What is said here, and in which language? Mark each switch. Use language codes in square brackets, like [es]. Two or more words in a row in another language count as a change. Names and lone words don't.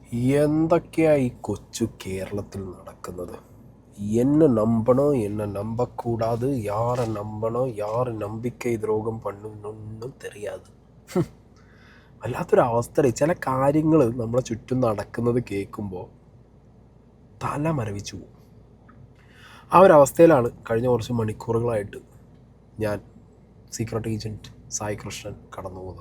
[ml] എന്തൊക്കെയാ ഈ കൊച്ചു കേരളത്തിൽ നടക്കുന്നത്? [ta] என்ன நம்பணும் என்ன நம்பக்கூடாது, யாரை நம்பணும் யார் நம்பிக்கை துரோகம் பண்ணணும்னൊന്നും தெரியாது. [ml] വല്ലാത്തൊരവസ്ഥ. ചില കാര്യങ്ങൾ നമ്മളെ ചുറ്റും നടക്കുന്നത് കേൾക്കുമ്പോൾ തല മരവിച്ചു പോകും. ആ ഒരവസ്ഥയിലാണ് കഴിഞ്ഞ കുറച്ച് മണിക്കൂറുകളായിട്ട് ഞാൻ സീക്രട്ട് ഏജൻറ്റ് സായി കൃഷ്ണൻ കടന്നു പോകുന്നത്.